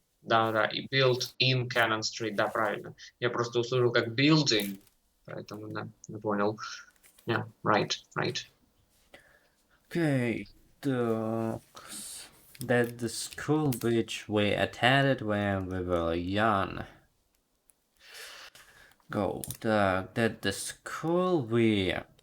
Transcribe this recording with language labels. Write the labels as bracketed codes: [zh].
[ru] Да, и [en] built in Cannon Street, [ru] да, правильно. Я просто услышал как building, поэтому, да, не понял. [en] Yeah, right. Okay, that the school which we attended when we were young. Go. That the school we...